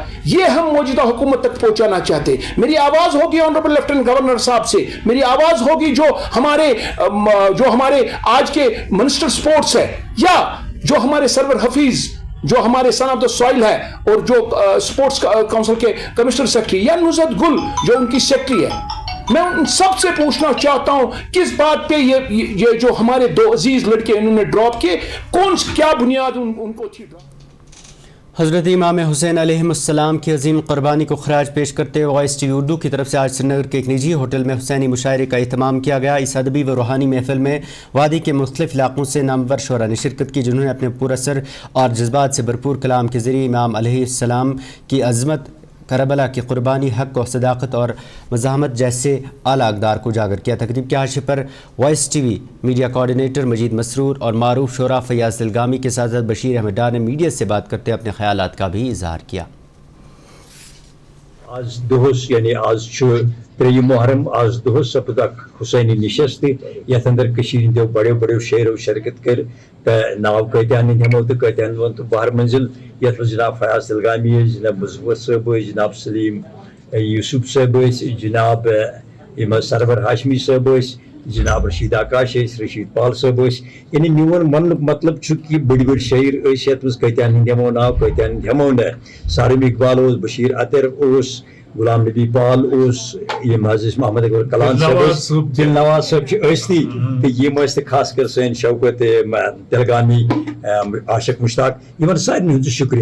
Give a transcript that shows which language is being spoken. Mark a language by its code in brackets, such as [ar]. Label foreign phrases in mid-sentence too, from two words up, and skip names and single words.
[ur] یہ ہم موجودہ حکومت تک پہنچانا چاہتے ہیں۔ میری آواز ہوگی [en] Honourable Lieutenant Governor [ur] صاحب سے، میری آواز ہوگی جو ہمارے آج کے [en] Minister Sports [ur] ہے، یا جو ہمارے سرور حفیظ جو ہمارے [en] son of the soil [ur] ہے، اور جو اسپورٹس کونسل کے [en] Commissioner Secretary, [ur] یا نصرت گل جو ان کی سیکریٹری ہے. میں ان سب سے پوچھنا چاہتا ہوں کس بات پہ یہ جو ہمارے دو عزیز لڑکے انہوں نے ڈراپ کیے، کیا بنیاد ان کو تھی ڈراپ? حضرت امام حسین علیہ السلام کی عظیم قربانی کو خراج پیش کرتے ہوئے وائس ٹی وی اردو کی طرف سے آج سری نگر کے ایک نجی ہوٹل میں حسینی مشاعرے کا اہتمام کیا گیا۔ اس ادبی و روحانی محفل میں وادی کے مختلف علاقوں سے نامور شعراء نے شرکت کی، جنہوں نے اپنے پراثر اور جذبات سے بھرپور کلام کے ذریعے امام علیہ السلام کی عظمت، کربلا کی قربانی، حق و صداقت اور مزاحمت جیسے اعلیٰ اقدار کو اجاگر کیا۔ تقریب کے حاشیے پر وائس ٹی وی میڈیا کوآرڈینیٹر مجید مسرور اور معروف شعراء فیاض دلگامی کے ساتھ بشیر احمد ڈار نے میڈیا سے بات کرتے اپنے خیالات کا بھی اظہار کیا۔ [ks] آز دہس یعنی آز ترٛیٚیِم محرم، آز دہس سپد اکھ حسینی نشست یتھ اندر کشیر ہندیو بڑو شعرو شرکت کر ناو کتیان ہمو تو کتیان ون تو بہر منزل یتھ منٛز جناب فیاض دلگامی، جناب مظفر صٲب، جناب سلیم یوسف صٲب، جناب سرور ہاشمی صٲب، جناب رشید آکاش، رشید پال صٲب، یعنی میون وننُک مطلب چھُ کہ بڑی شعر یتھ منٛز کتیان ہند ہمو ناو کتیان ہند ہمو نہ۔ سارم اقبال اوس، بشیر عطر اوس، غلام نبی پال اوس، یم حضرت محمد اکبر کلان صٲب، دل نواز صٲب ٲستی تہٕ یم ٲسۍ تہٕ خاص کر سٲنۍ شوکت دلگامی، عاشق مشتاق، یمن سارنٕے ہُنٛد شُکریہ۔